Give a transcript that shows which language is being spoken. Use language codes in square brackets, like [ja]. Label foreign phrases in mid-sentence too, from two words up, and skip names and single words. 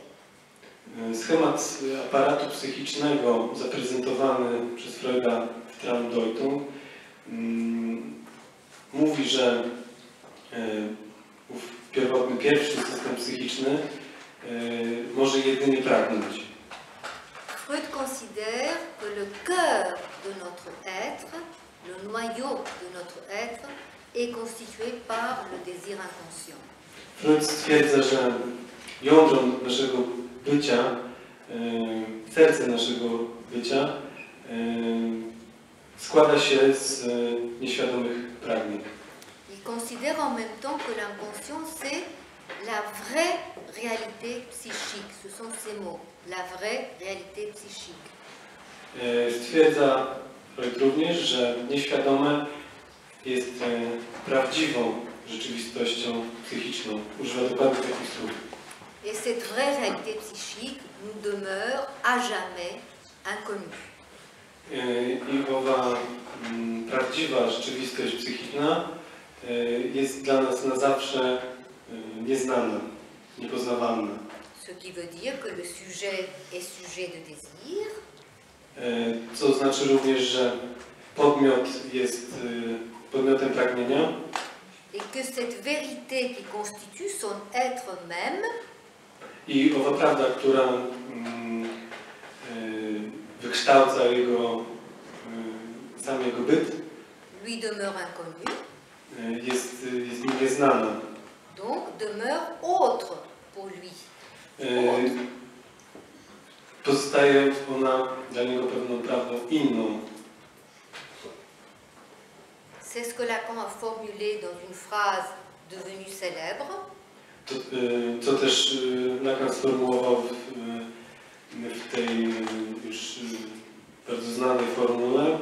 [pl] Schemat aparatu psychicznego zaprezentowany przez Freuda w Traumdeutung mówi, że pierwotny, pierwszy system psychiczny może jedynie pragnąć. [fr] Freud considère que le cœur de notre être, le noyau de notre être, est constitué par le désir inconscient. [pl] Freud stwierdza, że jądro naszego bycia, serce naszego bycia składa się z nieświadomych pragnień. [fr] Il considère en même temps que l'inconscient, c'est la vraie réalité psychique. Ce sont ces mots, la vraie réalité psychique. [pl] Stwierdza Freud również, że nieświadome jest prawdziwą rzeczywistością psychiczną. Używa dokładnie takich słów. [fr] Et cette vraie réalité psychique nous demeure à jamais inconnue. [pl] I owa prawdziwa rzeczywistość psychiczna jest dla nas na zawsze nieznana, niepoznawalna. [fr] Ce qui veut dire que le sujet est sujet de désir. [pl] Co znaczy również, że podmiot jest podmiotem pragnienia. [fr] Et que cette vérité qui constitue son être même [pl] I owa prawda, która wykształca sam jego byt, [fr] lui demeure inconnue, [pl] jest mi nieznana. [fr] donc demeure autre pour lui. [pl] Pozostaje ona dla niego pewną prawdą inną. [fr] C'est ce que Lacan a formulé dans une phrase devenue célèbre. [pl] To, co też Lacan sformułował w tej już bardzo znanej formule,